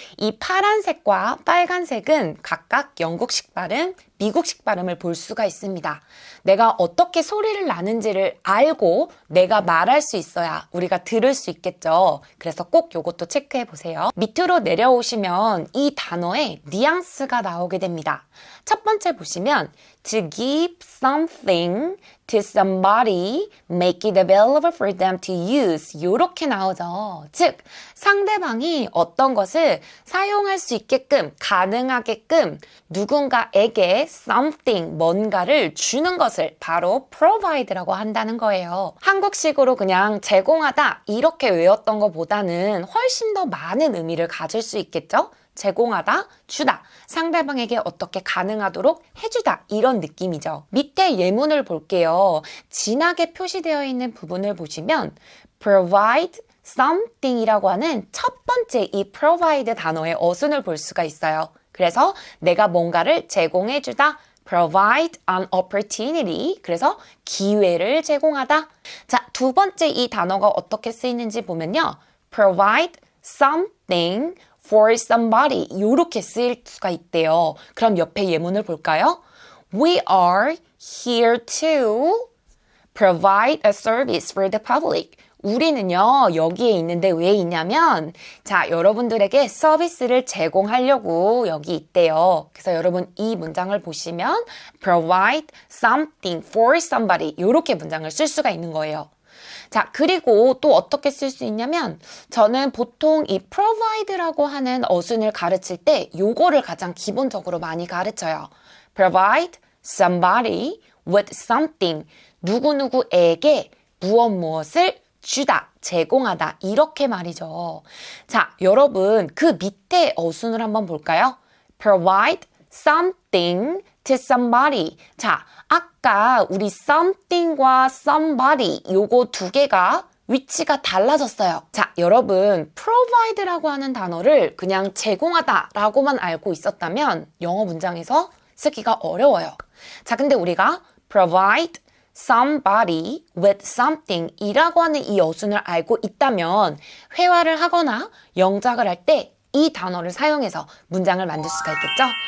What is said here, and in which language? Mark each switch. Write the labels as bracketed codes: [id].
[ko] 이 파란색과 빨간색은 각각 영국식 발음, 미국식 발음을 볼 수가 있습니다. 내가 어떻게 소리를 나는지를 알고 내가 말할 수 있어야 우리가 들을 수 있겠죠. 그래서 꼭 이것도 체크해 보세요. 밑으로 내려오시면 이 단어에 뉘앙스가 나오게 됩니다. 첫 번째 보시면 [en] to give something to somebody, make it available for them to use [ko] 이렇게 나오죠. 즉 상대방이 어떤 것을 사용할 수 있게끔 가능하게끔 누군가에게 something 뭔가를 주는 것을 바로 provide라고 한다는 거예요. 한국식으로 그냥 제공하다 이렇게 외웠던 것보다는 훨씬 더 많은 의미를 가질 수 있겠죠? 제공하다, 주다, 상대방에게 어떻게 가능하도록 해주다 이런 느낌이죠. 밑에 예문을 볼게요. 진하게 표시되어 있는 부분을 보시면 [en] provide something [ko] 이라고 하는 첫 번째 이 provide 단어의 어순을 볼 수가 있어요. 그래서 내가 뭔가를 제공해주다, [en] provide an opportunity, [ko] 그래서 기회를 제공하다. 자, 두 번째 이 단어가 어떻게 쓰이는지 보면요. [en] provide something for somebody [ko] 이렇게 쓰일 수가 있대요. 그럼 옆에 예문을 볼까요? [en] We are here to provide a service for the public. [ko] 우리는요, 여기에 있는데 왜 있냐면, 자, 여러분들에게 서비스를 제공하려고 여기 있대요. 그래서 여러분 이 문장을 보시면 [en] provide something for somebody [ko] 이렇게 문장을 쓸 수가 있는 거예요. 자, 그리고 또 어떻게 쓸 수 있냐면 저는 보통 이 provide라고 하는 어순을 가르칠 때 요거를 가장 기본적으로 많이 가르쳐요. [en] provide somebody with something. [ko] 누구누구에게 무엇을 주다, 제공하다 이렇게 말이죠. 자, 여러분 그 밑에 어순을 한번 볼까요? [en] provide something to somebody. [ko] 자, 아까 우리 something과 somebody 요거 두 개가 위치가 달라졌어요. 자, 여러분 provide라고 하는 단어를 그냥 제공하다 라고만 알고 있었다면 영어 문장에서 쓰기가 어려워요. 자, 근데 우리가 [en] provide somebody with something [ko] 이라고 하는 이 어순을 알고 있다면 회화를 하거나 영작을 할 때 이 단어를 사용해서 문장을 만들 수가 있겠죠?